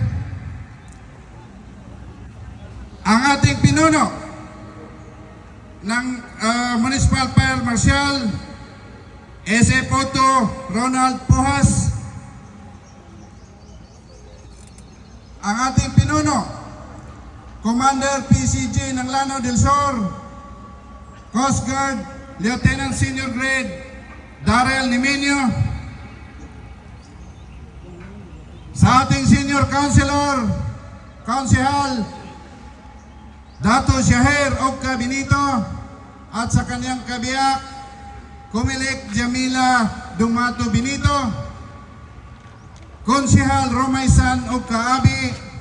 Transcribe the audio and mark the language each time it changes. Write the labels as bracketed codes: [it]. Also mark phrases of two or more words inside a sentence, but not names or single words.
[tl] Ang ating pinuno ng [en] Municipal Fire Marshal [tl] S.A. Poto Ronald Pujas, ang ating pinuno Commander PCG ng Lanao del Sur, [en] Coast Guard Lieutenant Senior Grade [tl] Darrell Nimenio, sa ating [en] Senior Councilor Councilor [tl] Dato Shaher Ogka Benito, at sa kanyang kabiyak Kumilik Jamila Dumato Benito, Konsehal Romaisan Ogka Abi,